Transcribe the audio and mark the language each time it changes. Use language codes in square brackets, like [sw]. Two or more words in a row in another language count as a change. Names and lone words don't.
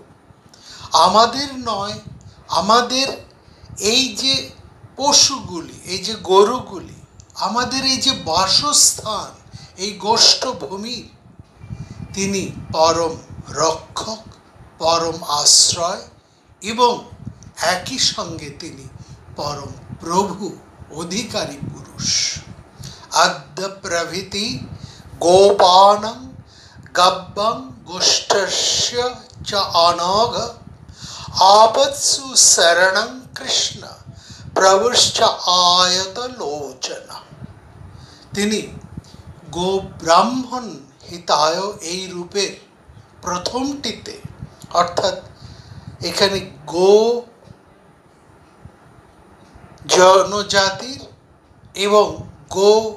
[bn] আমাদের নয়, আমাদের এই যে পশুগুলি, এই যে গরুগুলি, আমাদের এই যে বাসস্থান, এই গোষ্ঠভূমির তিনি পরম রক্ষক, পরম আশ্রয় এবং একই সঙ্গে তিনি পরম প্রভু, অধিকারী পুরুষ। [sa] अद्य प्रभृति गोपानं गब्बं गोष्ठस्य च अनघ आपत्सु शरणं कृष्ण प्रविश्च आयत लोचन। [bn] তিনি গো ব্রাহ্মণ হিতায় এই রূপের প্রথমটিতে, অর্থাৎ এখানে গো জনজাতির এবং গো